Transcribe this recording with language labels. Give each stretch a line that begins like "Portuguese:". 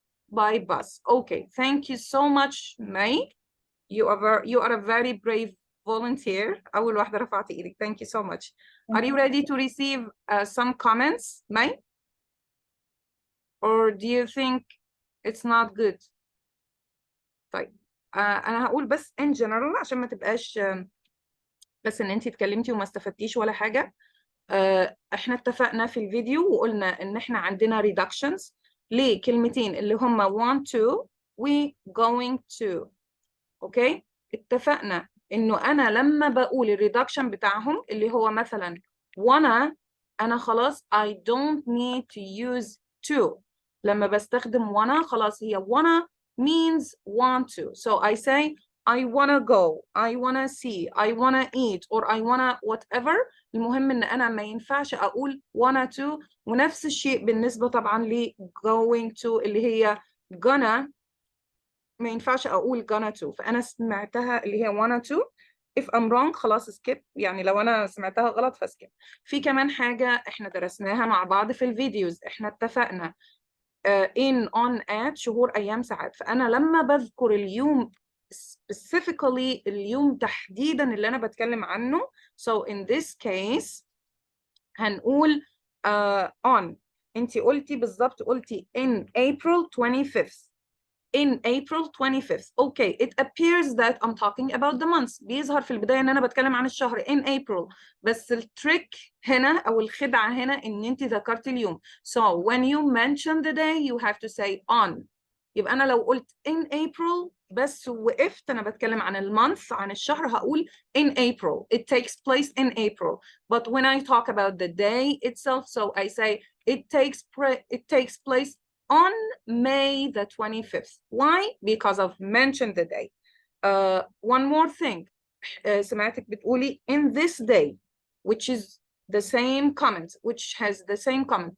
English: By bus. Okay, thank you so much, May. You are a very brave volunteer.
Arabic: أول واحدة رفعت إيدك.
English: Thank you so much. Are you ready to receive some comments, May? Or do you think it's not good?
Arabic: طيب أنا هقول بس
English: in general
Arabic: عشان ما تبقاش بس إن أنتي اتكلمتي وما استفدتيش ولا حاجة. احنا اتفقنا في الفيديو وقلنا ان احنا عندنا reductions لكلمتين اللي هم
English: want to
Arabic: و
English: going to.
Arabic: اوكي، اتفقنا انه انا لما بقول الريدكشن بتاعهم اللي هو مثلا wanna، انا خلاص
English: I don't need to use to.
Arabic: لما بستخدم wanna خلاص هي
English: wanna means want to. So I say I wanna go, I wanna see, I wanna eat, or I wanna whatever.
Arabic: المهم ان انا ما ينفعش اقول
English: wanna to.
Arabic: ونفس الشيء بالنسبة طبعا ل going to اللي هي gonna، ما ينفعش اقول
English: gonna to.
Arabic: فانا سمعتها اللي هي wanna to.
English: if I'm wrong
Arabic: خلاص skip، يعني لو انا سمعتها غلط فskip. في كمان حاجة احنا درسناها مع بعض في الفيديوز، احنا اتفقنا
English: in on at
Arabic: شهور ايام ساعات. فانا لما بذكر اليوم specifically اليوم تحديدا اللي انا بتكلم عنه،
English: so in this case
Arabic: هنقول on. انتي قلتي بالظبط، قلتي
English: in April 25th. In April 25th. Okay, it appears that I'm talking about the months.
Arabic: بيظهر في البداية إن أنا بتكلم عن الشهر
English: in April.
Arabic: بس التريك هنا أو الخدعة هنا إن أنت ذكرت اليوم.
English: So when you mention the day, you have to say on.
Arabic: يبقى أنا لو قلت
English: in April
Arabic: بس وقفت أنا بتكلم عن المونث عن الشهر هقول in April.
English: It takes place in April. But when I talk about the day itself, so I say it takes place on May the 25th. Why? Because of mention the day. One more thing.
Arabic: سمعتك بتقولي
English: in this day, which is the same comment, which has the same comment.